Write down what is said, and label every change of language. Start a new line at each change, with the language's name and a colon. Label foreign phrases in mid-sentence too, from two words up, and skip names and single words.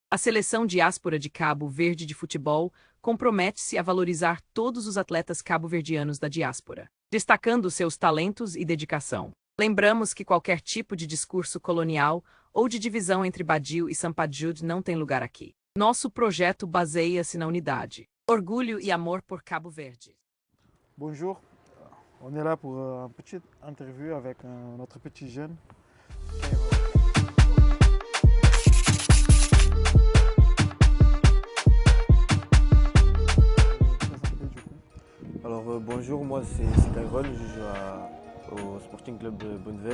Portuguese: A seleção diáspora de Cabo Verde de futebol compromete-se a valorizar todos os atletas cabo-verdianos da diáspora, destacando seus talentos e dedicação. Lembramos que qualquer tipo de discurso colonial ou de divisão entre Badio e Sampajude não tem lugar aqui. Nosso projeto baseia-se na unidade, orgulho e amor por Cabo Verde.
French: Bonjour, on est là pour une petite interview avec notre petit jeune. Alors bonjour, moi c'est Kairon, je joue au Sporting Club de Bonneveine.